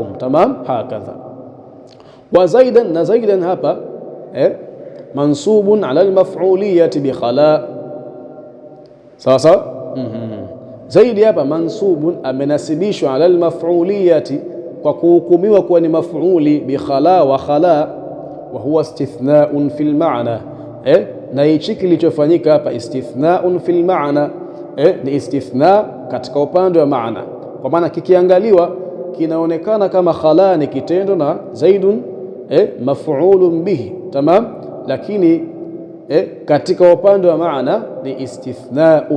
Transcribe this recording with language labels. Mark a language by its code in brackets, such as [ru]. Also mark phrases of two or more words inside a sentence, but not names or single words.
[ar] تمام، هكذا. وزيدا, na zaidan hapa منصوب على المفعولية بخلا. [sw] Sawa sawa, zaidi hapa [ar] mansubun, amenasibishwa على المفعولية, [sw] kwa kuhukumiwa kuwa ni [ar] maf'uli, بخلا وخلا وهو استثناء في المعنى. [sw] Na hichi kilichofanyika hapa [ar] استثناء في المعنى, [sw] ni istithna katika upande wa maana, kwa maana kikiangaliwa kinaonekana kama khala ni kitendo na [ar] زيد مفعول به. [sw] Tamam, lakini katika upande wa maana ni istithnaun.